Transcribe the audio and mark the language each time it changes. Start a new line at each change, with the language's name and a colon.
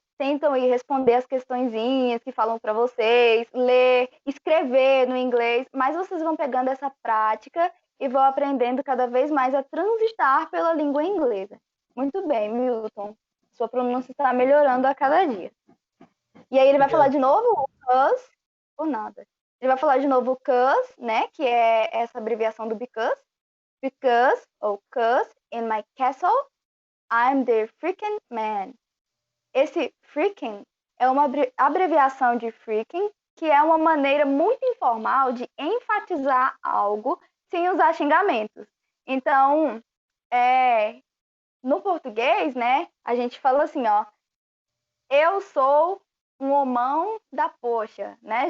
Portuguese: tentam aí responder as questõezinhas que falam para vocês, ler, escrever no inglês, mas vocês vão pegando essa prática e vão aprendendo cada vez mais a transitar pela língua inglesa. Muito bem, Milton. Sua pronúncia está melhorando a cada dia. E aí ele vai falar de novo o cause, ou nada. Ele vai falar de novo o cause, né, que é essa abreviação do because.
English: Because, ou cause, in my castle, I'm the freaking man.
Portuguese: Esse freaking é uma abreviação de freaking, que é uma maneira muito informal de enfatizar algo sem usar xingamentos. Então, no português, né, a gente fala assim, ó, eu sou um homão da poxa, né?